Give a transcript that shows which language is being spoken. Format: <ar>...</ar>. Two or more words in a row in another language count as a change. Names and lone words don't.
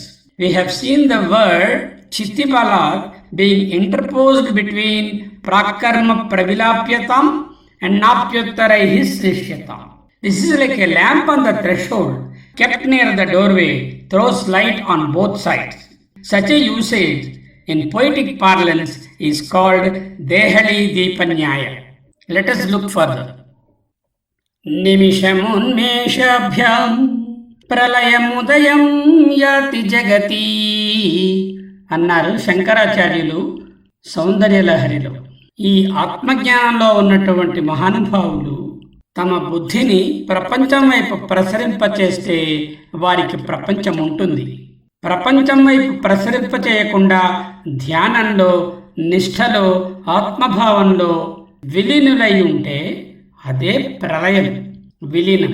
<en>We have seen the word chitibalat being interposed between</en> <sa>प्रकर्म प्रविलाप्यताम्</sa> <en>and</en> <sa>नाप्युत्तरै सृश्यताम्.</sa> <en>This is like a lamp on the threshold kept near the doorway, throws light on both sides. Such a usage in poetic parlance is called Dehali Deepanyaya. Let us look further.</en> <sa>निमिषमुन्मेषाभ्यां प्रलयमुदयं याति जगती</sa> <te>అన్నారు శంకరాచార్యులు సౌందర్యలహరిలో. ఈ ఆత్మజ్ఞానంలో ఉన్నటువంటి మహానుభావులు తమ బుద్ధిని ప్రపంచం వైపు ప్రసరింపచేస్తే వారికి ప్రపంచం ఉంటుంది. ప్రపంచం వైపు ప్రసరింపచేయకుండా ధ్యానంలో, నిష్ఠలో, ఆత్మభావంలో విలీనులై ఉంటే అదే ప్రళయం, విలీనం.</te>